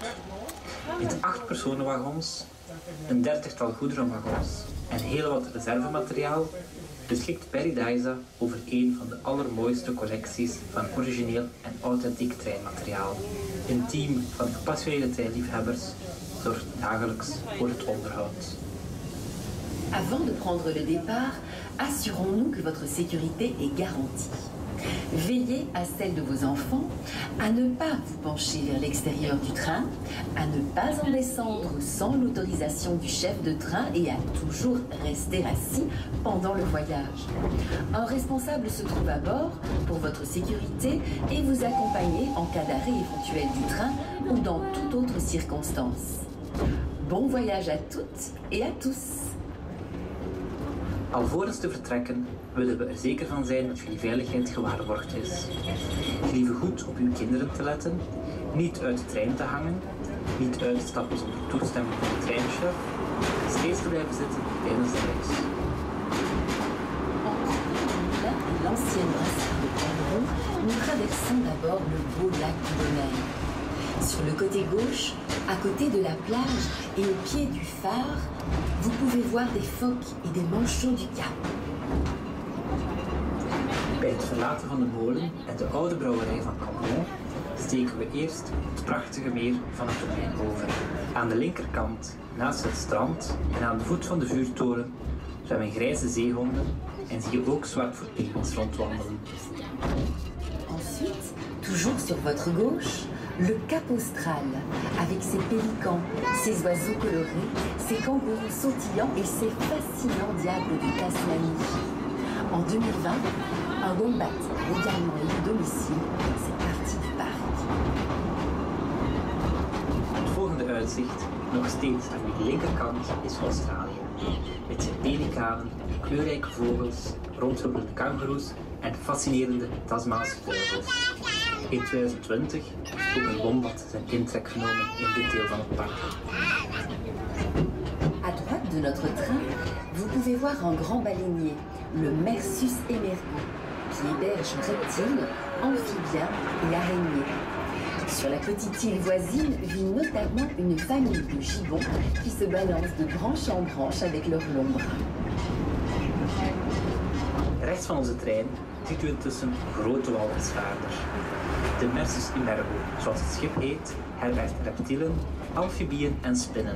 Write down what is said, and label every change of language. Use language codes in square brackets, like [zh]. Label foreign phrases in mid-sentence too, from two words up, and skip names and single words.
[nl] Met 8 personenwagons, een 30-tal goederenwagons en heel wat reservemateriaal beschikt Paradisa over een van de allermooiste collecties van origineel en authentiek treinmateriaal. Een team van gepassioneerde treinliefhebbers zorgt dagelijks voor het onderhoud. [fr] Avant de prendre le départ, assurons-nous que votre sécurité est garantie. Veillez à celle de vos enfants, à ne pas vous pencher vers l'extérieur du train, à ne pas en descendre sans l'autorisation du chef de train et à toujours rester assis pendant le voyage. Un responsable se trouve à bord pour votre sécurité et vous accompagner en cas d'arrêt éventuel du train ou dans toute autre circonstance. Bon voyage à toutes et à tous! [nl] Alvorens te vertrekken willen we er zeker van zijn dat jullie veiligheid gewaarborgd is. Gelieve goed op uw kinderen te letten, niet uit de trein te hangen, niet uitstappen zonder toestemming van de treinchef, steeds te blijven zitten tijdens de reis. [fr] Entre l'ancienne brasserie de Cambron, nous traversons d'abord le beau lac du Domaine. Sur le côté gauche, à côté de la plage et au pied du phare, vous pouvez voir des phoques et des manchots du Cap. [nl] Bij het verlaten van de molen en de oude brouwerij van Cambron steken we eerst het prachtige meer van het Domein over. Aan de linkerkant, naast het strand en aan de voet van de vuurtoren, zwemmen grijze zeehonden en zie je ook zwartvoetpinguïns rondwandelen. [fr] Ensuite, toujours sur votre gauche, le Cap Austral, avec ses pélicans, ses oiseaux colorés, ses kangourous sautillants et ses fascinants diables de Tasmanie. En 2020, un wombat a également élu domicile dans cette partie du parc. [nl] Het volgende uitzicht, nog steeds aan uw linkerkant, is Australië. Met zijn pelikanen, kleurrijke vogels, rondhuppelende kangoeroes en fascinerende Tasmaanse duivels. In 2020 heeft ook een wombat zijn intrek genomen in dit deel van het park. [fr] À droite de notre train, vous pouvez voir un grand baleinier, le Mersus emergo, qui héberge reptiles, amphibiens et araignées. Sur la petite île voisine vit notamment une famille de gibbons qui se balancent de branche en branche avec leurs longs bras. [nl] Rechts van onze trein ziet u intussen een grote walvisvaarder. De Mersus emergo, zoals het schip heet, herbergt reptielen, amfibieën en spinnen.